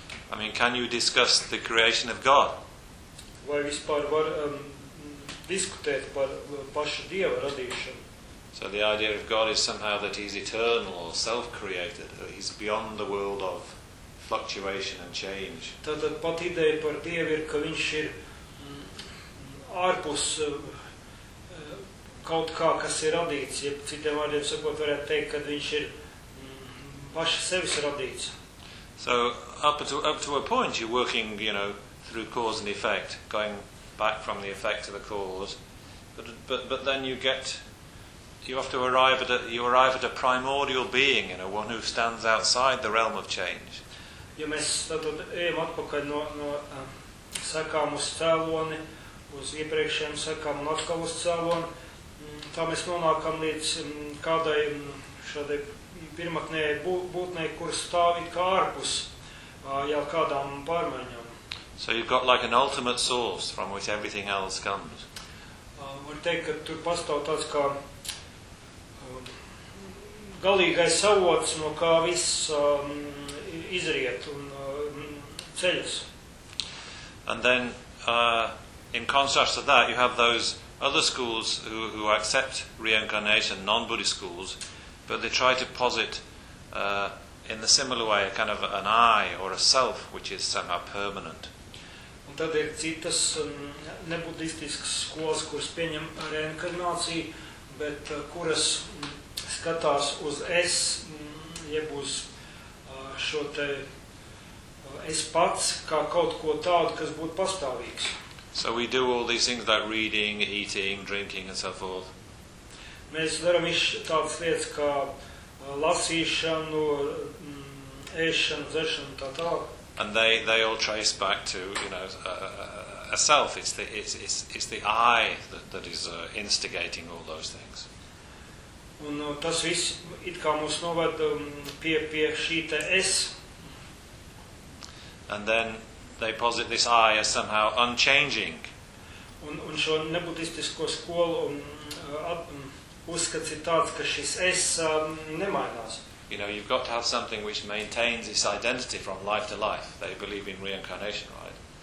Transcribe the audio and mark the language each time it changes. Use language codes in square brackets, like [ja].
[en] I mean, can you discuss the creation of God? [lv] Vai vispār var diskutēt par pašu Dievu radīšanu? [en] So the idea of God is somehow that he's eternal or self-created, or he's beyond the world of fluctuation and change. [lv] Tātad pat ideja par Dievu ir, ka viņš ir ārpus kaut kā, kas ir radīts. Ja citiem vārdiem sakot, varētu teikt, ka viņš ir paši sevis radīts. [en] So up to a point you're working, you know, through cause and effect, going back from the effect to the cause. But then you arrive at a primordial being, you know, one who stands outside the realm of change. [lv] Ja mēs tad ejam atpakaļ no sekām uz cēloni, uz iepriekšējām sekām un atkal uz cēloni, tā mēs nonākam līdz kādai šādai pirmatnējai būtnei, kur stāvīt kā ārpus jau kādām pārmaiņām. [en] So you've got like an ultimate source from which everything else comes. [lv] Var teikt, ka tur pastāv tāds kā galīgais savots, no kā viss izriet un ceļas. [en] And then, in contrast to that, you have those other schools who accept reincarnation, non-Buddhist schools, but they try to posit in the similar way a kind of an I or a self which is somehow permanent. [lv] Un tad ir citas nebuddhistiskas skolas, kuras pieņem reinkarnāciju, bet kuras skatās uz es, jeb uz šo te es pats, kā kaut ko tādu, kas būtu pastāvīgs. [en] So we do all these things like reading, eating, drinking and so forth. [lv] Mēs daram tādas lietas kā lasīšanu, ēšanu, dzēršanu, tā tā. [en] And they all trace back to, you know, a self. It's the I that is instigating all those things. [lv] Un tas viss it kā mūs novada pie šī te es. [en] And then they posit this I as somehow unchanging. [lv] Un šo nebuddhistisko skolu uzskats ir tāds, ka šis es nemainās. [en] You know, you've got to have something which maintains its identity from life to life. They believe in reincarnation, right?